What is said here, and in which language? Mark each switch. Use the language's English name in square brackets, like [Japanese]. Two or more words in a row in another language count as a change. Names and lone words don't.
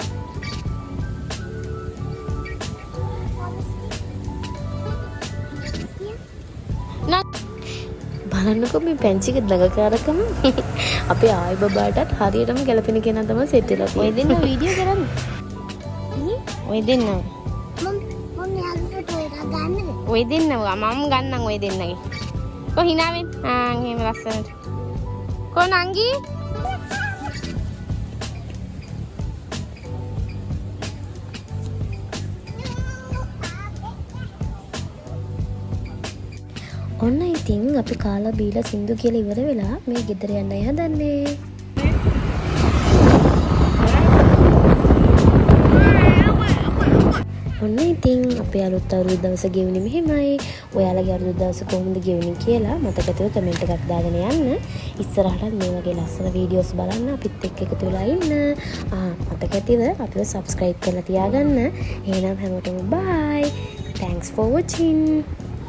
[Sinhala] බලන්නකො මේ පැංචික දඟකාරකම. අපේ ආයි බබාටත් හරියටම ගැලපෙන කෙනා තමයි සෙට් වෙලා තියෙන්නේ. ඔය දෙන්න වීඩියෝ කරන්නේ. ඔය දෙන්න. මම යාළුවෝ ෆොටෝ එකක් ගන්නද? ඔය දෙන්න මම ගන්නම් ඔය දෙන්නගේ. කෝ හිනාවෙන්. එහෙම ලස්සනට. Ko නංගි? ඔන්න ඉතින් අපි කාලා බීලා සින්දු කියලා ඉවර වෙලා මේ ගෙදර යන්න හදන්නේ. ඔන්න ඉතින් අපේ අලුත් අවුරුදු දවස ගෙවුනේ මෙහෙමයි. ඔයාලගේ අලුත් දවස කොහොමද ගෙවුනේ කියලා මතක ඇතුව කමෙන්ට් එකක් දාගෙන යන්න. ඉස්සරහට මේ වගේ ලස්සන වීඩියෝස් බලන්න අපිත් එක්ක එකතු වෙලා ඉන්න. මතක ඇතිව අපිව subscribe කරලා තියාගන්න. එහෙනම් හැමෝටම bye. [English] Thanks for watching.